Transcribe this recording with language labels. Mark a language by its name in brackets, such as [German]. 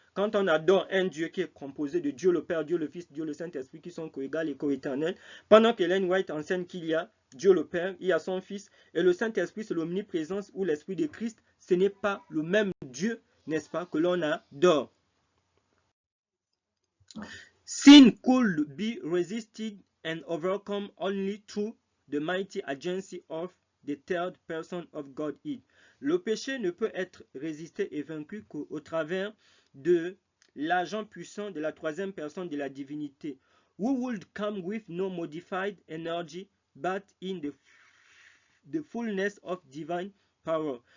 [French] Quand on adore un Dieu qui est composé de Dieu le Père, Dieu le Fils, Dieu le Saint-Esprit, qui sont coégales et coéternels, pendant qu'Ellen White enseigne qu'il y a Dieu le Père, il y a son Fils, et le Saint-Esprit c'est l'omniprésence ou l'Esprit de Christ, ce n'est pas le même Dieu, n'est-ce pas, que l'on adore. [English] Sin could be resisted and overcome only through the mighty agency of the third person of Godhead. [French] Le péché ne peut être résisté et vaincu qu'au travers de l'agent puissant de la troisième personne de la divinité, [English] who would come with no modified energy but in the fullness of divine power.